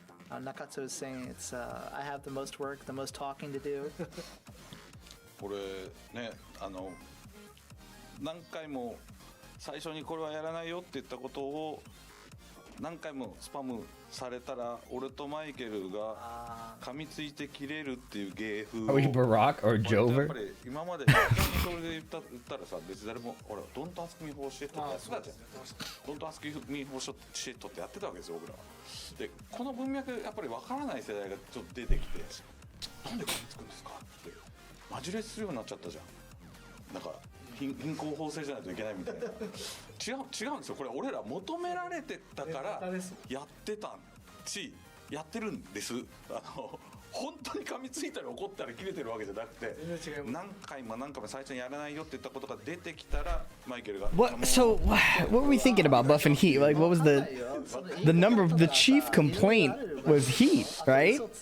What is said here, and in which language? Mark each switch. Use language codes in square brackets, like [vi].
[en] Nakatsu is saying it's I have the most work, the most talking to do. [ja] これね何回も最初にこれはやらないよって言ったことを何回もスパムされたら俺とマイケルが噛みついて切れるっていう芸風を [en] Are we Barack or [ja] やっ [en] Jover? [ja] ぱり今までそれで言ったらさ別に誰も俺ドントアスクミフォーシェットってやってたじゃんドントアスクミフォーシェットってやってたわけですよ僕らはでこの文脈やっぱり分からない世代がちょっと出てきてなんで噛みつくんですかってマジレスするようになっちゃったじゃんなんか貧困法制じゃないといけないみたいな違うんですよこれ俺ら求められてたからやってたしやってるんです本当に噛みついたり怒ったり切れてるわけじゃなくて何回も最初にやらないよって言ったことが出てきたらマイケルが [en] So what were we thinking about Buff and Heat? Like, what was the number of the chief complaint was Heat, right?